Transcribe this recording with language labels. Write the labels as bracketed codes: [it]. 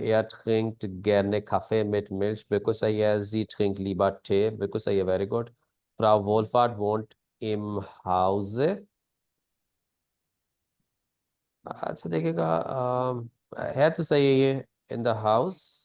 [de] Er trinkt gerne Kaffee mit Milch, [hi] बिल्कुल सही है। [de] Sie trinkt lieber Tee, [hi] बिल्कुल सही है, [en] Very good. [de] Frau Wohlfahrt wohnt im Hause। [hi] अच्छा देखिएगा, है तो सही है ये, [en] In the house.